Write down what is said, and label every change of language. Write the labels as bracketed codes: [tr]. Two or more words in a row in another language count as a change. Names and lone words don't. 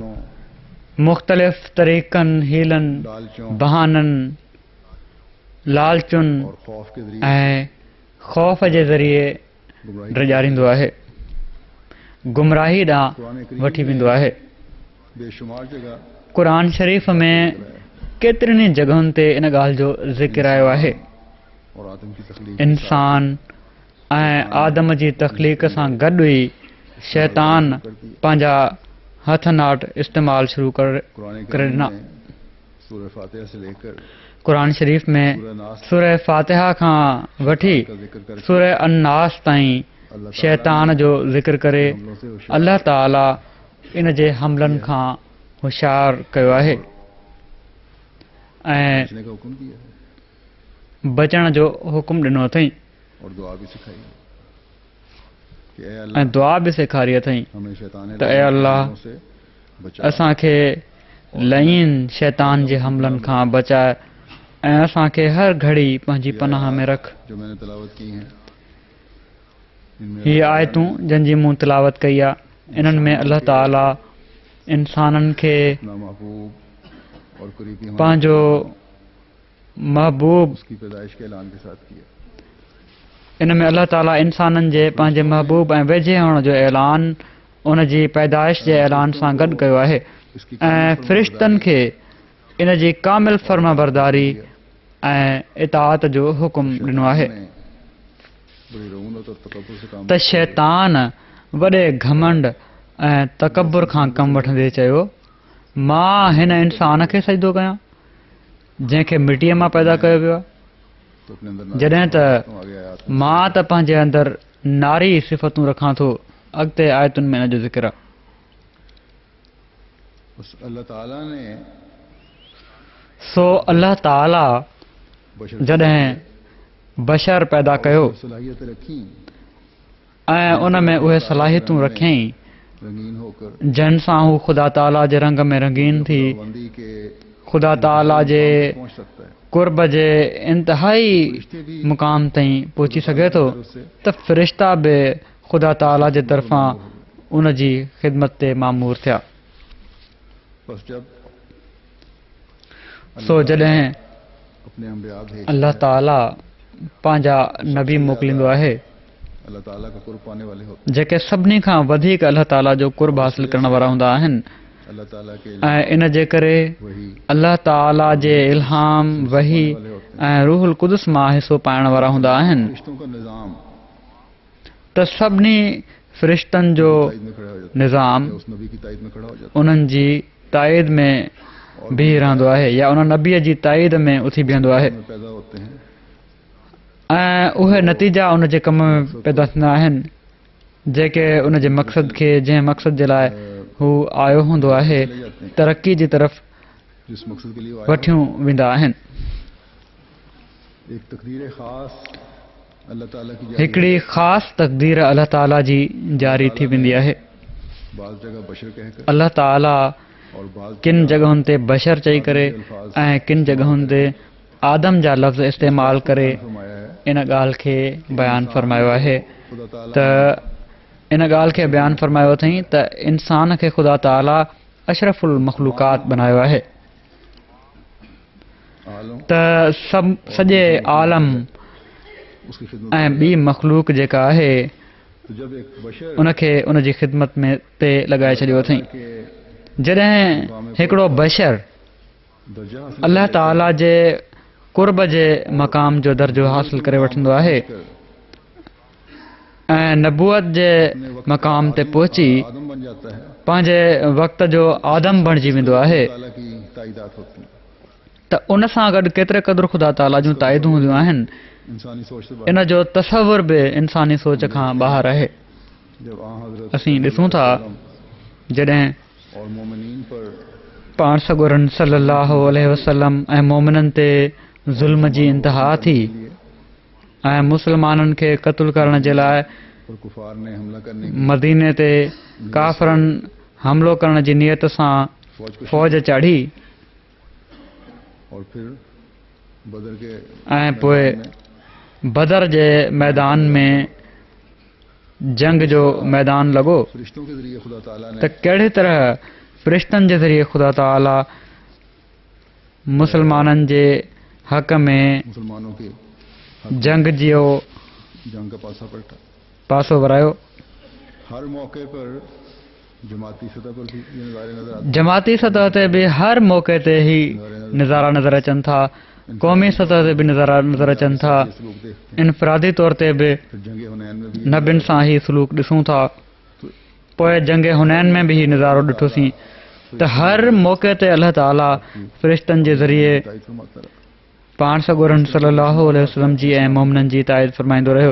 [sd] मुख़्तलिफ़ तरीक़नि हीलनि बहाननि लालचुनि ऐं ख़ौफ़ जे ज़रिए ड्राईंदो आहे, गुमराही ॾांहुं वठी वेंदो आहे। क़ुरान शरीफ़ में केतिरनि जॻहुनि ते इन ॻाल्हि जो ज़िक्र आयो आहे [ur] اور آدم کی تخلیق [sd] इंसान ऐं आदम जी तख़लीक़ सां गॾु ई शैतान पंहिंजा हथ नाट इस्तेमालु शुरू करे ॾिना। [ur] سورہ فاتحہ سے لے کر [sd] क़ुरान शरीफ़ में सूरह फातिहा खां वठी सूरह अन्नास ताईं शैतान जो ज़िक्र करे अल्लाह ताला इन जे हमलनि खां होशियार कयो आहे ऐं [ur] بچنے کا حکم دیا ہے [sd] बचण जो हुकुम ॾिनो अथई [ur] اور دعا بھی سکھائی ہے کہ اے [sd] ऐं अल्लाह दुआ बि सेखारी अथई [ur] ہمیں شیطان [sd] त ऐं अल्लाह [ur] سے بچا [sd] असांखे लईन शैतान जे हमलनि खां बचाए ऐं असांखे हर घड़ी पंहिंजी पनाह में रख। [ur] جو میں نے تلاوت کی ہیں ان میں [sd] हीअ आयतूं जंहिंजी मूं तिलावत कई आहे इन्हनि में अल्लाह ताला इंसाननि खे [ur] اپنا محبوب اور قریبی ہونے [sd] पंहिंजो महबूब [ur] اس کی پیدائش کے اعلان کے ساتھ کیا. [sd] इन में अल्लाह ताला इंसाननि जे पंहिंजे महबूब ऐं वेझे हुअण जो ऐलान उन जी पैदाइश जे ऐलान सां गॾु कयो आहे ऐं फ़रिश्तनि खे इन जी कामिल फर्माबरदारी ऐं इताअत जो हुकुम ॾिनो आहे [ur] بڑی رعونت اور تکبر سے کام [sd] त शैतान वॾे घमंड ऐं तकबुर खां कमु वठंदे चयो मां हिन इंसान खे सजदो कयां जंहिंखे मिटीअ मां पैदा कयो वियो आहे [ur] تو اپنے اندر [sd] जॾहिं त [ur] آگے آیات [sd] मां त पंहिंजे अंदरि नारी सिफ़तूं रखां थो। अॻिते आयतुनि में इन जो ज़िक्र आहे। [ur] اس اللہ تعالیٰ نے [sd] सो अल्लाह ताला बशर जॾहिं बशर पैदा कयो [ur] صلاحیت رکھی [sd] ऐं उन में उहे सलाहियतूं रखियईं [ur] رنگین ہو کر [sd] जिन सां हू ख़ुदा ताला जे रंग में रंगीन थी [ur] بندی کے [sd] ख़ुदा ताला जे [ur] پہنچ سکتا ہے. [sd] कुर्ब जे इंतिहाई मुक़ाम ताईं पहुची सघे थो त फ़रिश्ता बि ख़ुदा ताला जे तरफ़ां उन जी ख़िदमत ते मामूर थिया। [ur] بس جب [sd] सो जॾहिं [ur] اپنے انبیا بھیج [sd] अल्लाह ताला पंहिंजा नबी मोकिलींदो आहे [ur] اللہ تعالیٰ کا قرب پانے والے ہوتے [sd] जेके सभिनी खां वधीक अल्लाह ताला जो कुर्ब हासिल करण वारा हूंदा आहिनि [ur] اللہ تعالیٰ کے [sd] ऐं इन जे करे वही अल्लाह ताला जे इल्हाम वही ऐं रूहुल कुदुस मां हिसो पाइण वारा हूंदा आहिनि [ur] رشتوں کا نظام [sd] त सभिनी फ़रिश्तनि जो [ur] تائید میں کھڑا ہو جاتا [sd] निज़ाम [ur] ہے. اس نبی کی تائید میں کھڑا ہو جاتا [sd] उन्हनि जी ताईद में बीह रहंदो आहे या उन नबीअ जी ताईद में उथी बीहंदो आहे [ur] ہے میں پیدا ہوتے ہیں [sd] ऐं उहे नतीजा उन जे कम में पैदा थींदा आहिनि जेके उन जे मक़सद खे जंहिं मक़सद जे लाइ हू आयो हूंदो आहे तरक़ी जी तरफ़ [ur] جس مقصد کے لیے وہ آیا [sd] वठियूं वेंदा आहिनि। [ur] ایک تقدیر خاص اللہ تعالیٰ کی جاری [sd] हिकिड़ी ख़ासि तक़दीर अल्लाह ताला जी जारी थी वेंदी आहे। [ur] بعض جگہ بشر کہہ کر اللہ تعالیٰ اور بعض [sd] किन जॻहुनि ते बशर चई करे ऐं किन जॻहुनि ते आदम जा लफ़्ज़ इस्तेमालु करे [ur] فرمایا ہے [sd] इन ॻाल्हि खे बयानु फ़रमायो आहे [ur] خدا تعالیٰ [sd] त इन ॻाल्हि खे बयानु फ़रमायो अथई त इंसान खे ख़ुदा ताला अशरफुल मख़लूक़ात बनायो आहे आलम त सॼे आलम [ur] اس کی خدمت [sd] ऐं ॿी मख़लूक जेका आहे [ur] تو جب ایک بشر [sd] उनखे उन जी ख़िदमत में ते लॻाए छॾियो अथई [ur] के [sd] जॾहिं हिकिड़ो बशर [ur] درجہ حاصل [sd] अल्लाह ताला जे कुर्ब जे मक़ाम जो दर्जो हासिल करे वठंदो आहे ऐं नबूअत जे मक़ाम ते पहुची [ur] آدم بن جاتا ہے [sd] पंहिंजे वक़्त जो आदम बणिजी वेंदो आहे [ur] تعالیٰ کی تائیدات ہوتی ہے [sd] त उन सां गॾु केतिरे क़दुरु ख़ुदा ताला जूं ताईदूं हूंदियूं आहिनि [ur] انسانی سوچ سے [sd] इन जो तसवुर बि इंसानी सोच खां ॿाहिरि आहे। [ur] جب آ حضرت [sd] असीं ॾिसूं था जॾहिं [ur] اور مومنین پر [sd] पाण सॻोरन सल्लल्लाहु अलैहि वसल्लम ऐं मोमिननि ते ज़ुल्म जी इंतिहा थी ऐं मुस्लमाननि खे क़त्ल करण जे लाइ [ur] اور کفار نے حملہ کرنے کی [sd] मदीने ते काफ़रनि हमिलो करण जी नियत सां [ur] فوج کو [sd] फ़ौज चढ़ी [ur] اور پھر بدر کے [sd] ऐं पोइ बदर जे मैदान में जंग जो मैदान लॻो [ur] فرشتوں کے ذریعے خدا تعالیٰ نے [sd] त कहिड़ी तरह फ़रिश्तनि जे ज़रिए ख़ुदा ताला मुसलमाननि जे हक़ में [ur] مسلمانوں کے [sd] जंग जो [ur] جنگ کا پاسا پلٹا. [sd] पासो वरायो। [ur] ہر موقع پر جماعتی سطح پر بھی یہ نظارے نظر آتے [sd] जमाती सतह ते बि हर मौक़े ते ई नज़ारा नज़र अचनि था क़ौमी सतह ते बि नज़र अचनि था, इनफ़रादी तौर ते बि नबियुनि सां ही सलूक ॾिसूं था। पोइ जंग हुनैन में बि ही नज़ारो ॾिठोसीं त हर मौक़े ते अल्लाह ताला फ़रिश्तनि जे ज़रिए पाण सॻोरन सल्लल्लाहु अलैहि वसल्लम जी ऐं मोमिननि जी ताईद फ़रमाईंदो रहियो।